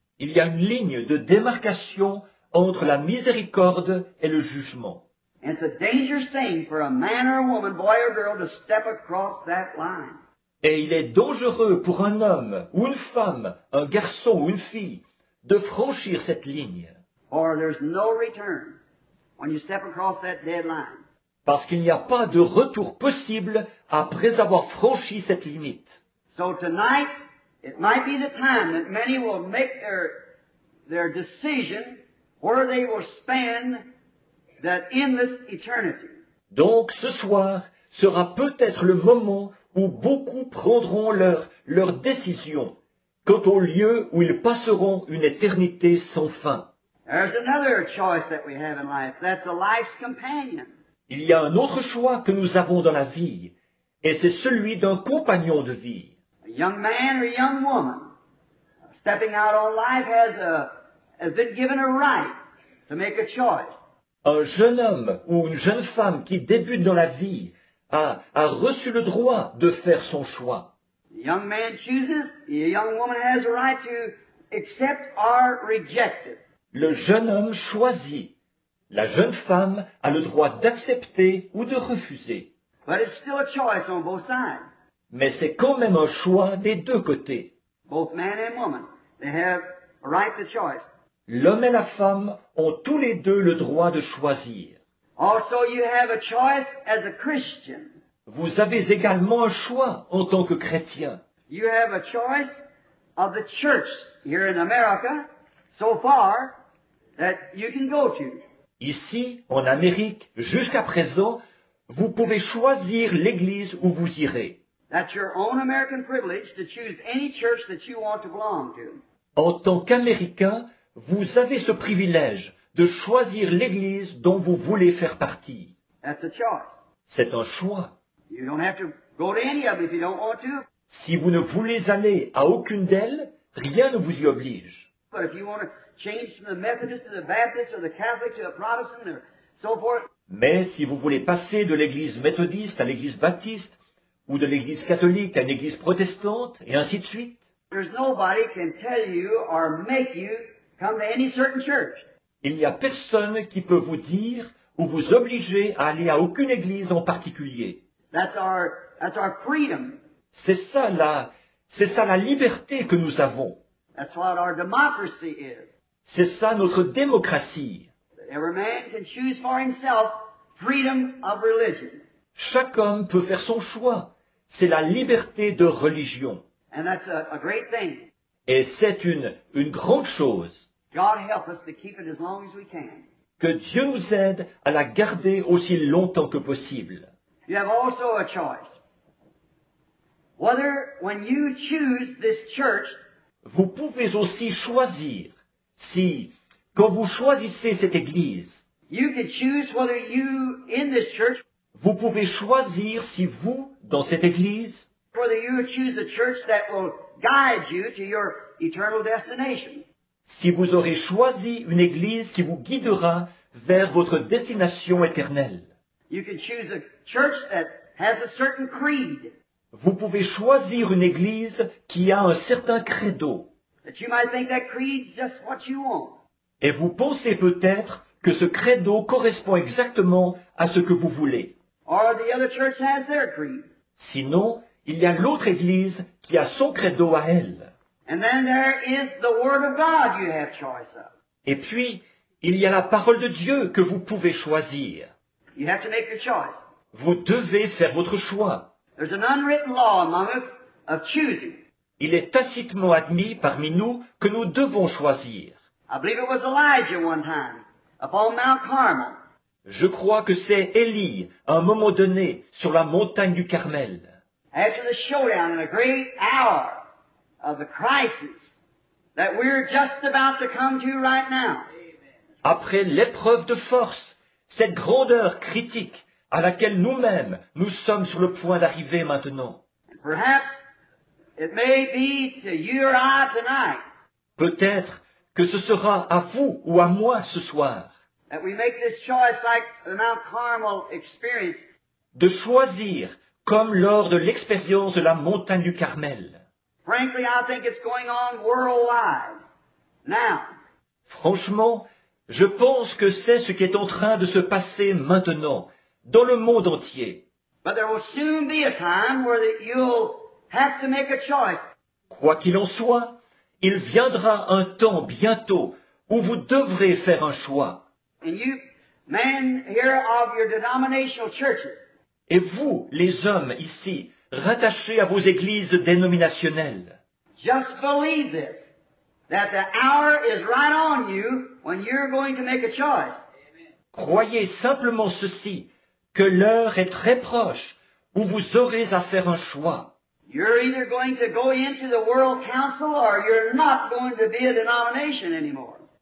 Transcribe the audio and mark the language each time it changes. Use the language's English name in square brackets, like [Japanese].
[French] Il y a une ligne de démarcation entre la miséricorde et le jugement. [English] And it's a dangerous thing for a man or a woman, boy or girl, to step across that line. [French] Et il est dangereux pour un homme ou une femme, un garçon ou une fille, de franchir cette ligne. [English] For there's no return when you step across that dead line. [French] Parce qu'il n'y a pas de retour possible après avoir franchi cette limite. [English] So tonight, it might be the time that many will make their decision where they will spend that endless eternity. [French] Donc ce soir sera peut-être le moment où beaucoup prendront leur décision quant au lieu où ils passeront une éternité sans fin. [English] There's another choice that we have in life. That's a life's companion. [French] Il y a un autre choix que nous avons dans la vie, et c'est celui d'un compagnon de vie. [English] A young man or a young woman stepping out on life has been given a right to make a choice. [French] Un jeune homme ou une jeune femme qui débute dans la vie a reçu le droit de faire son choix. [English] The young man chooses, the young woman has a right to accept or reject it. [French] Le jeune homme choisit. La jeune femme a le droit d'accepter ou de refuser. [English] But it's still a choice on both sides. [French] Mais c'est quand même un choix des deux côtés. [English] Both man and woman, they have a right to choice. [French] L'homme et la femme ont tous les deux le droit de choisir. [English] Also, you have a choice as a Christian. [French] Vous avez également un choix en tant que chrétien. [English] You have a choice of the church here in America so far that you can go to. [French] Ici, en Amérique, jusqu'à présent, vous pouvez choisir l'église où vous irez. [English] That's your own American privilege to choose any church that you want to belong to. [French] En tant qu'Américain, vous avez ce privilège de choisir l'église dont vous voulez faire partie. [English] That's a choice. [French] C'est un choix. [English] You don't have to go to any of them if you don't want to. [French] Si vous ne voulez aller à aucune d'elles, rien ne vous y oblige. [English] But if you want to change from the Methodist to the Baptist or the Catholic to the Protestant or so forth, [French] Mais si vous voulez passer de l'église méthodiste à l'église baptiste, ou de l'église catholique à une église protestante, et ainsi de suite, [English] there's nobody can tell you or make you come to any certain church. [French] il n'y a personne qui peut vous dire ou vous obliger à aller à aucune église en particulier. [English] That's our freedom. [French] C'est ça la liberté que nous avons. [English] That's what our democracy is. [French] C'est ça notre démocratie. [English] Every man can choose for himself freedom of religion. [French] Chaque homme peut faire son choix. C'est la liberté de religion. [English] And that's a great thing. [French] Et c'est une grande chose. [English] God help us to keep it as long as we can. [French] Que Dieu nous aide à la garder aussi longtemps que possible. [English] You have also a choice. Whether when you choose this church, [French] Vous pouvez aussi choisir, quand vous choisissez cette église, [English] you can choose whether you in this church, [French] vous pouvez choisir si vous, dans cette église, [English] whether you would choose a church that will guide you to your eternal destination. [French] si vous aurez choisi une église qui vous guidera vers votre destination éternelle. [English] You can choose a church that has a certain creed [French] Vous pouvez choisir une église qui a un certain credo. [English] that you might think that creed's just what you want. [French] Et vous pensez peut-être que ce credo correspond exactement à ce que vous voulez. [English] Or the other church has their creed. [French] Sinon, il y a l'autre église qui a son credo à elle. [English] And then there is the Word of God you have choice of. [French] Et puis, il y a la parole de Dieu que vous pouvez choisir. [English] You have to make your choice. [French] Vous devez faire votre choix. [English] There's an unwritten law among us of choosing. [French] Il est tacitement admis parmi nous que nous devons choisir. [English] I believe it was Elijah one time upon Mount Carmel. [French] Je crois que c'est Élie, à un moment donné, sur la montagne du Carmel. [English] After the showdown in a great hour of the crisis that we're just about to come to right now. [French] Après l'épreuve de force, cette grandeur critique à laquelle nous-mêmes nous sommes sur le point d'arriver maintenant. [English] Perhaps it may be to you or I tonight [French] Peut-être que ce sera à vous ou à moi ce soir [English] that we make this choice like the Mount Carmel experience. [French] de choisir comme lors de l'expérience de la montagne du Carmel. [English] Frankly, I think it's going on worldwide now. [French] Franchement, je pense que c'est ce qui est en train de se passer maintenant, dans le monde entier. [English] But there will soon be a time where you'll have to make a choice. [French] Quoi qu'il en soit, il viendra un temps bientôt où vous devrez faire un choix. [English] And you, men here of your denominational churches, [French] Et vous, les hommes ici, rattachés à vos églises dénominationnelles, [English] just believe this, that the hour is right on you when you're going to make a choice. [French] croyez simplement ceci, que l'heure est très proche où vous aurez à faire un choix. [English] You're either going to go into the World Council or you're not going to be a denomination anymore.